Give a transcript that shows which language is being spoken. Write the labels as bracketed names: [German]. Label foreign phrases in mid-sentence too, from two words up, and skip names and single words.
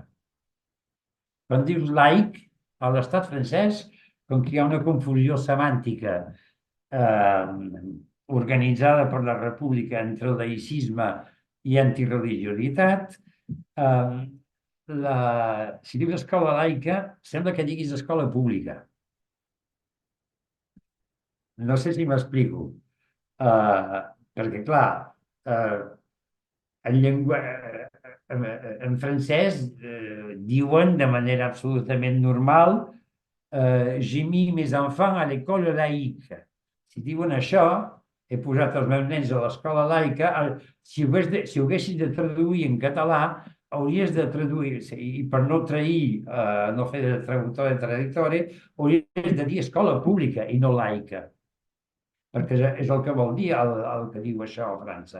[Catalan] Quan dius laic, a l'estat francès, com que hi ha una confusió semàntica organitzada per la república entre laïcisme i antireligiositat, si dius escola laica, sembla que diguis escola pública. No sé si m'explico. Perquè, clar, en francès diuen de manera absolutament normal [French] j'ai mis mes enfants à l'école laïque. [Catalan] Si diuen això, he posat els meus nens a l'escola laica, si ho haguessis de traduir en català, hauries de traduir, i per no trair, no fer de traductor de traditori, hauries de dir escola pública i no laica, perquè és el que vol dir el que diu això a França.